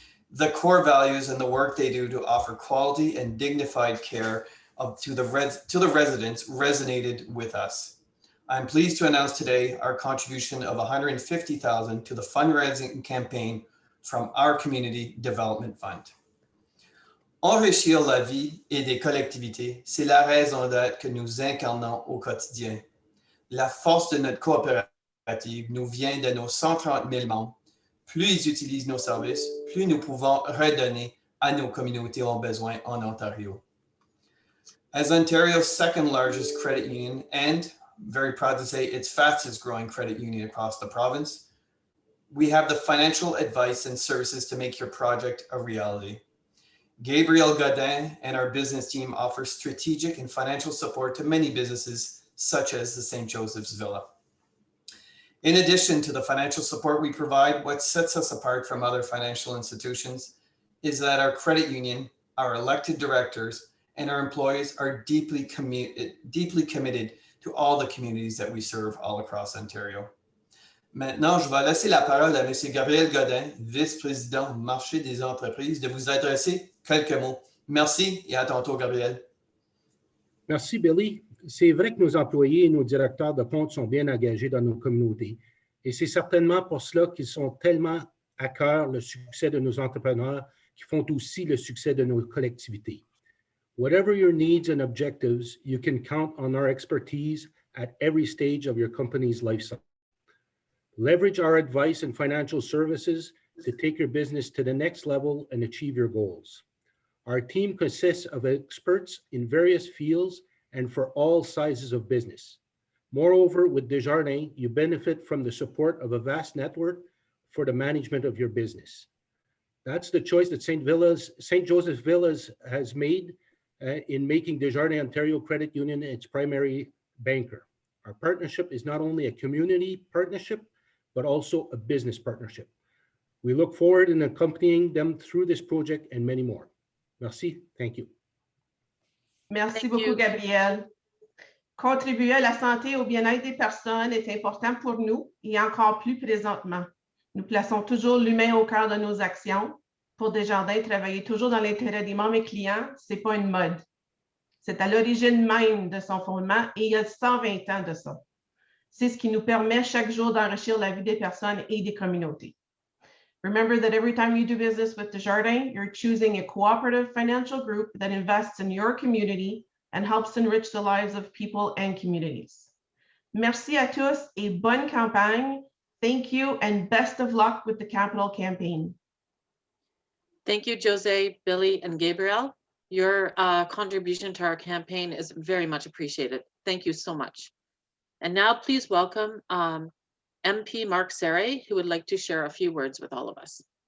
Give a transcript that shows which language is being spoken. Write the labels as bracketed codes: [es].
[en] The core values and the work they do to offer quality and dignified care to the residents resonated with us. I'm pleased to announce today our contribution of $150,000 to the fundraising campaign from our Community Development Fund. [fr] Enrichir la vie et des collectivités, c'est la raison d'être que nous incarnons au quotidien. La force de notre coopérative nous vient de nos 130 000 membres. Plus ils utilisent nos services, plus nous pouvons redonner à nos communautés aux besoins en Ontario. [en] As Ontario's second largest credit union and, very proud to say, its fastest growing credit union across the province, we have the financial advice and services to make your project a reality. Gabriel Godin and our business team offer strategic and financial support to many businesses, such as the St. Joseph's Villa. In addition to the financial support we provide, what sets us apart from other financial institutions is that our credit union, our elected directors, and our employees are deeply committed to all the communities that we serve all across Ontario. [fr] Maintenant, je vais laisser la parole à M. Gabriel Godin, vice-président du marché des entreprises, de vous adresser quelques mots. Merci et à tantôt, Gabriel. Merci, Billy. C'est vrai que nos employés et nos directeurs de compte sont bien engagés dans nos communautés. Et c'est certainement pour cela qu'ils sont tellement à cœur le succès de nos entrepreneurs qui font aussi le succès de nos collectivités. [en] Whatever your needs and objectives, you can count on our expertise at every stage of your company's life cycle. Leverage our advice and financial services to take your business to the next level and achieve your goals. Our team consists of experts in various fields and for all sizes of business. Moreover, with Desjardins, you benefit from the support of a vast network for the management of your business. That's the choice that St. Joseph Villas has made in making Desjardins Ontario Credit Union its primary banker. Our partnership is not only a community partnership, but also a business partnership. We look forward in accompanying them through this project and many more. [fr] Merci. [en] Thank you. [fr] Merci [en] Thank [fr] beaucoup, [en] you. [fr] Gabriel. Contribuer à la santé et au bien-être des personnes est important pour nous et encore plus présentement. Nous plaçons toujours l'humain au cœur de nos actions. Pour Desjardins, travailler toujours dans l'intérêt des membres et clients, ce n'est pas une mode. C'est à l'origine même de son fondement et il y a 120 ans de ça. C'est ce qui nous permet chaque jour d'enrichir la vie des personnes et des communautés. [en] Remember that every time you do business with Desjardins, you're choosing a cooperative financial group that invests in your community and helps enrich the lives of people and communities. [fr] Merci à tous et bonne campagne. [en] Thank you and best of luck with the capital campaign. Thank you, Jose, Billy, and Gabriel. Your contribution to our campaign is very much appreciated. Thank you so much. And now please welcome MP Mark Serre, who would like to share a few words with all of us.